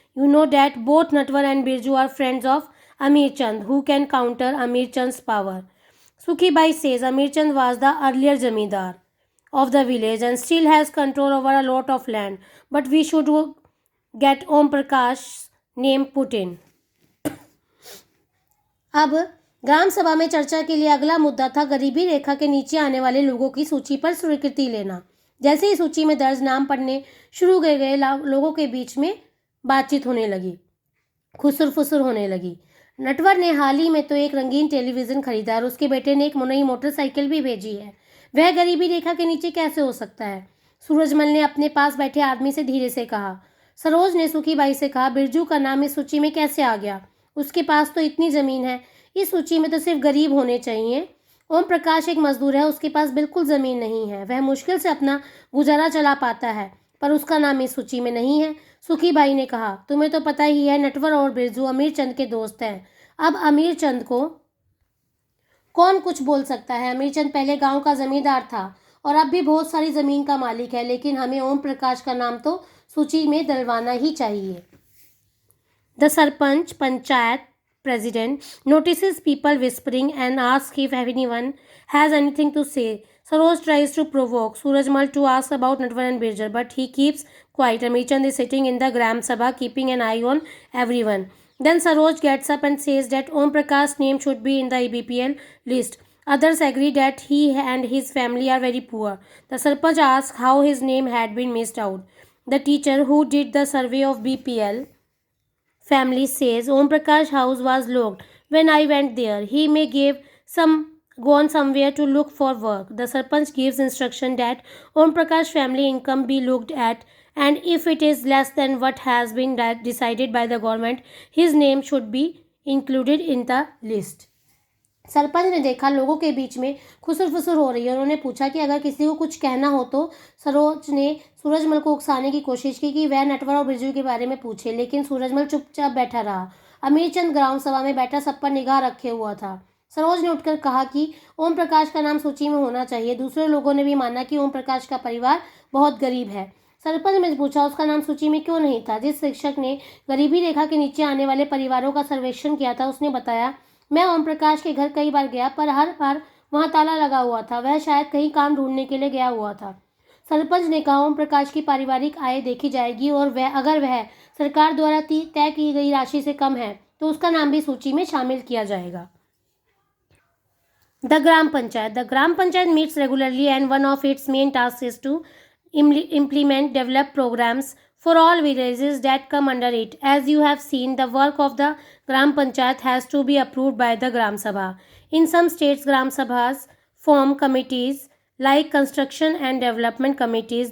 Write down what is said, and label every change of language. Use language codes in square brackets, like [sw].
[en] You know that both Natwar and Birju are friends of Amir Chand, who can counter Amir Chand's power. Sukhi Bai says Amir Chand was the earlier Zamindar of the village and still has control over a lot of land, but we should get Om Prakash's name put in. [hi] अब ग्राम सभा में चर्चा के लिए अगला मुद्दा था गरीबी रेखा के नीचे आने वाले लोगों की सूची पर स्वीकृति लेना। जैसे ही सूची में दर्ज नाम पढ़ने शुरू किए गए लोगों के बीच में बातचीत होने लगी, खुसुर फुसुर होने लगी। नटवर ने हाल ही में तो एक रंगीन टेलीविज़न खरीदा और उसके बेटे ने एक नई मोटरसाइकिल भी भेजी है। वह गरीबी रेखा के नीचे कैसे हो सकता है? सूरजमल ने अपने पास बैठे आदमी से धीरे से कहा। सरोज ने सुखी बाई से कहा, बिरजू का नाम इस सूची में कैसे आ गया? उसके पास तो इतनी ज़मीन है, इस सूची में तो सिर्फ गरीब होने चाहिए। ओम प्रकाश एक मजदूर है, उसके पास बिल्कुल ज़मीन नहीं है, वह मुश्किल से अपना गुजारा चला पाता है, पर उसका नाम इस सूची में नहीं है। सुखी बाई ने कहा, तुम्हें तो पता ही है नटवर और बिरजू अमीर चंद के दोस्त हैं। अब अमीर चंद को कौन कुछ बोल सकता है? अमीर चंद पहले गांव का जमींदार था और अब भी बहुत सारी ज़मीन का मालिक है, लेकिन हमें ओम प्रकाश का नाम तो सूची में डलवाना ही चाहिए। [en] The sarpanch panchayat president notices people whispering and asks if anyone has anything to say. Saroj tries to provoke Surajmal to ask about Natwar and Birjar, but he keeps quiet. Amirchand is sitting in the Gram Sabha, keeping an eye on everyone. Then Saroj gets up and says that Om Prakash's name should be in the EBPL list. Others agree that he and his family are very poor. The Sarpanch asks how his name had been missed out. The teacher who did the survey of BPL family says Om Prakash house was locked when I went there. He may gone somewhere to look for work. The Sarpanch gives instruction that Om Prakash family income be looked at, and if it is less than what has been decided by the government, his name should be included in the list. [hi] Sarpanch ने देखा लोगों के बीच में खुसुर फुसुर हो रही है। उन्होंने पूछा कि अगर किसी को कुछ कहना हो तो। सरोज ने सूरजमल को उकसाने की कोशिश की कि वह नटवर और बिरजू के बारे में पूछे, लेकिन सूरजमल चुपचाप बैठा रहा। अमीर चंद ग्राम सभा में बैठा सब पर निगाह रखे हुआ था। सरोज ने उठकर कहा कि ओम प्रकाश का नाम सूची में होना चाहिए। दूसरे लोगों ने भी माना कि ओम प्रकाश का परिवार बहुत गरीब है। सरपंच ने पूछा उसका नाम सूची में क्यों नहीं था। जिस शिक्षक ने गरीबी रेखा के नीचे आने वाले परिवारों का सर्वेक्षण किया था उसने बताया, मैं ओम प्रकाश के घर कई बार गया, पर हर बार वहाँ ताला लगा हुआ था। वह शायद कहीं काम ढूंढने के लिए गया हुआ था। सरपंच ने कहा, ओम प्रकाश की पारिवारिक आय देखी जाएगी और अगर वह सरकार द्वारा तय की गई राशि से कम है तो उसका नाम भी सूची में शामिल किया जाएगा। [en] The Gram Panchayat. The Gram Panchayat meets regularly and one of its main tasks is to develop programs for all villages that come under it. As you have seen, the work of the Gram Panchayat has to be approved by the Gram Sabha. In some states, Gram Sabhas form committees like construction and development committees.